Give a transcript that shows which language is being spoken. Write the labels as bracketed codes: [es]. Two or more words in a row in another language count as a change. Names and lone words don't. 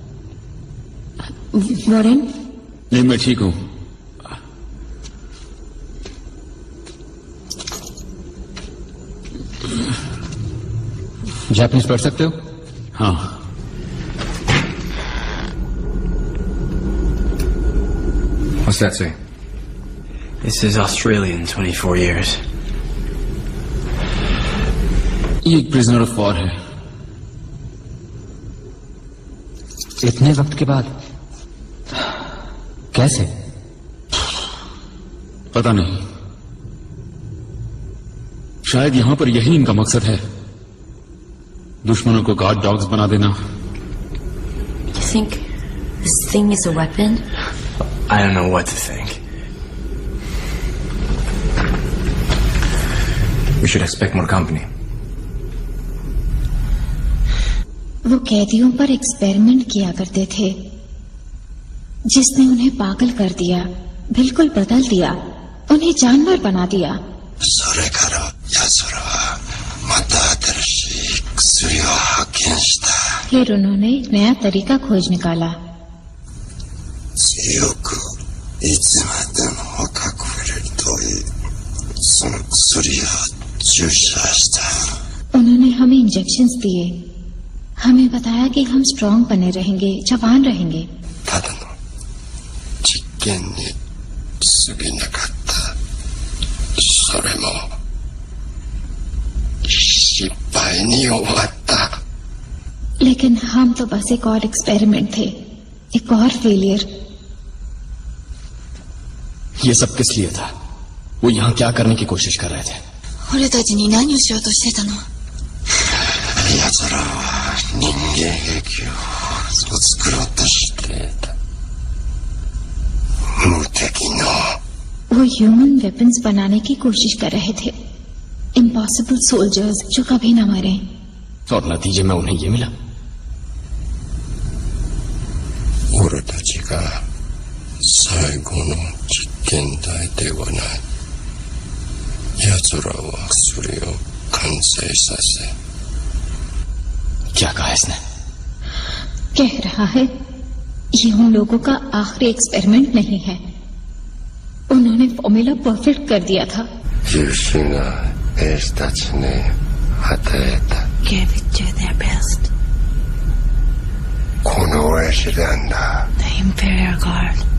[hi] वॉरेन? नहीं, मैं ठीक हूं। जापानीज पढ़ सकते हो? हाँ। [en] What's that say? This is Australian, 24 years. [hi] ये एक [en] prisoner of war [hi] है। इतने वक्त के बाद कैसे? पता नहीं, शायद यहां पर यही इनका मकसद है, दुश्मनों को [en] guard dogs [hi] बना देना। [en] You think this thing is a weapon? I don't know what to think. We should expect more company. [hi] वो कैदियों पर एक्सपेरिमेंट किया करते थे, जिसने उन्हें पागल कर दिया, बिल्कुल बदल दिया, उन्हें जानवर बना दिया। [ja] それから奴らはまた新しい薬を発見した。 [hi] फिर उन्होंने एक नया तरीका खोज निकाला। [ja] 強くいつまでも隠れるというその薬注射した。 [hi] उन्होंने हमें इंजेक्शंस दिए, हमें बताया कि हम स्ट्रांग बने रहेंगे, जवान रहेंगे। [ja] ただの実験に過ぎなかった。それも失敗に終わった。 [hi] लेकिन हम तो बस एक और एक्सपेरिमेंट थे, एक और फेलियर। ये सब किस लिए था? वो यहाँ क्या करने की कोशिश कर रहे थे? [ja] 俺たちに何をしようとしてたの？奴らは人間兵器を作ろうとしていた。無敵の [hi] वो [en] human weapons [hi] बनाने की कोशिश कर रहे थे, [en] impossible soldiers [hi] जो कभी न मरे। और नतीजे में उन्हें ये मिला। [ja] 俺たちが最後の実験台ではない。奴らは薬を完成させ。 [hi] क्या कहा इसने? कह रहा है ये उन लोगों का आखिरी एक्सपेरिमेंट नहीं है, उन्होंने [en] formula perfect [hi] कर दिया था। [ja] 優秀な兵士たちに与えた。 [en] Gave it to their best. [ja] この絵師団だ。 [en] The Imperial Guard.